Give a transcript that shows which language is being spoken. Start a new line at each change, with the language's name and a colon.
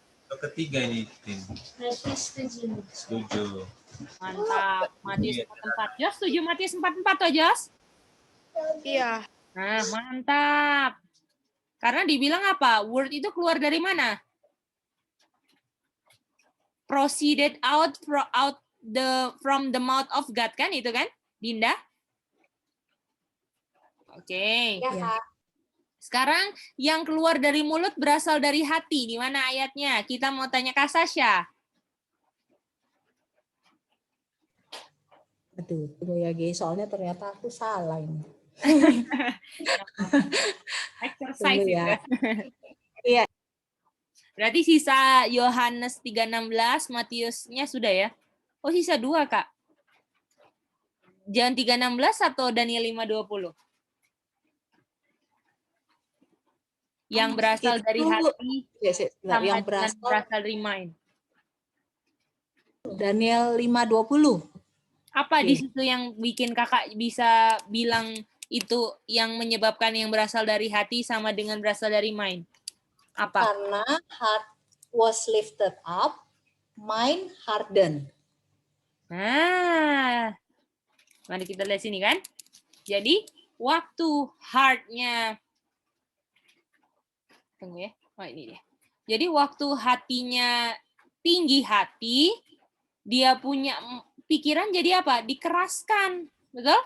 Indonesian: Yang ketiga ini, Tin. Berarti setuju. Setuju. Mantap. Matius 4. Jos setuju Matius 4 toh, Jos? Iya. Nah, mantap. Karena dibilang apa? Word itu keluar dari mana?
English: Proceeded out from the mouth of God, kan?
Indonesian: Itu kan, Dinda? Oke. Ya, Kak. Sekarang yang keluar dari mulut berasal dari hati. Di mana ayatnya? Kita mau tanya Kak Sasha. Aduh, tunggu ya, Ge. Soalnya ternyata aku salah ini.
English: Exercise
Indonesian: Tunggu ya. itu. Iya. Berarti sisa Yohanes 3:16, Matiusnya sudah ya? Oh, sisa 2, Kak. John 3:16 atau Daniel 5:20? Yang berasal dari hati sama yang dengan berasal dari mind. Daniel 5:20. Apa di situ yang bikin Kakak bisa bilang itu yang menyebabkan yang berasal dari hati sama dengan berasal dari mind? Apa? Karena
English: heart was lifted up, mind hardened.
Indonesian: Nah, mari kita lihat sini kan. Jadi, waktu heart-nya, tunggu ya, oh ini dia. Jadi, waktu hatinya tinggi hati, dia punya pikiran jadi apa? Dikeraskan, betul?